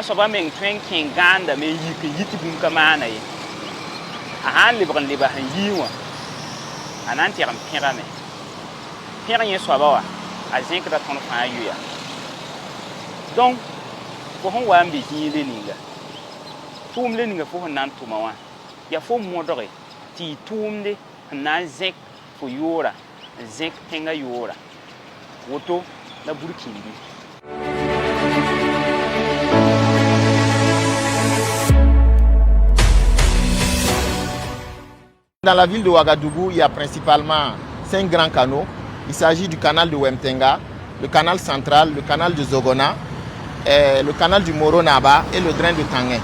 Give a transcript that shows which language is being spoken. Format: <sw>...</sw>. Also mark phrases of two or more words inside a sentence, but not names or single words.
<mos>soabã meng tõe n kẽ gãandame n yik n yit bũmb ka maana ye a sãn lebg n leba sẽn yɩɩ wã a na n tɛg n pẽgame pẽg yẽ soaba wa a zẽkda tõnd fãa yʋya donc fo sẽn wa n be zĩig le ninga tʋʋm le ninga fo sẽn na n tʋma wã yaa fo modge tɩ y tʋʋmde sẽn na n zẽk fo yoora n zẽk tẽngã yoora woto la burkĩndi</mos> <fr>Dans la ville de Ouagadougou, il y a principalement 5 grands canaux. Il s'agit du canal de Wemtenga, le canal central, le canal de Zogona, le canal du Moro-Naba et le drain de Tanguin.</fr>